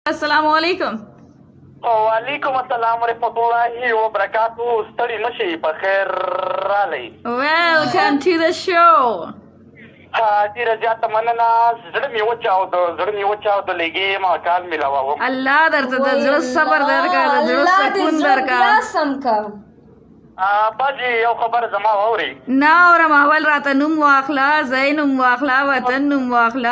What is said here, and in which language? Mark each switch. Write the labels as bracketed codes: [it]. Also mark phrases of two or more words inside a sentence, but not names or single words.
[ar] السلام عليكم. وعليكم السلام ورحمة الله وبركاته. [ps] ستړي مشي په خیر رالی. [en] Welcome to the show. [ps] ډیره زیاته مننه. زړه مې وچاوده لږې ما کال میلاوم. الله درته د زړه صبر درکړه، د زړه سکون درکړه. باجي یو خبر زما واوري. نه اورم، اول راته نوم واخله، ځای نوم واخله، وطن نوم واخله.